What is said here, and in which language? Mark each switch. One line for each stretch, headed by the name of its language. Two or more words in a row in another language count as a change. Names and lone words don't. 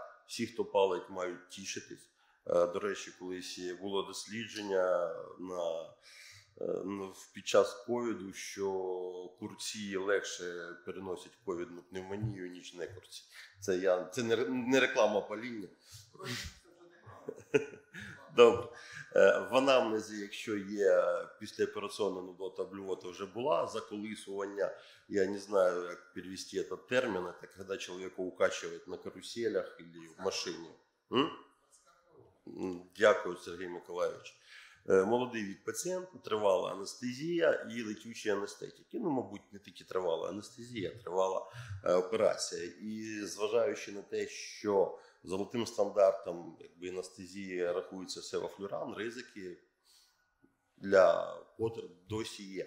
Ukrainian: Всі, хто палить, мають тішитись. До речі, колись було дослідження під час ковіду, що курці легше переносять ковідну пневмонію, ніж не курці. Це не реклама паління. Добре. В анамнезі, якщо є післяопераційна нудота, блювота вже була, заколисування, я не знаю, як перевести
Russian: этот термин, это когда человека укачивает на каруселях или в машине.
Ukrainian: Дякую, Сергій Миколайович. Молодий вік пацієнту, тривала анестезія і летючі анестетики. Ну, мабуть, не тільки тривала анестезія, тривала операція. І зважаючи на те, що золотим стандартом анестезії рахується севофлюран, ризики для Поттер досі є.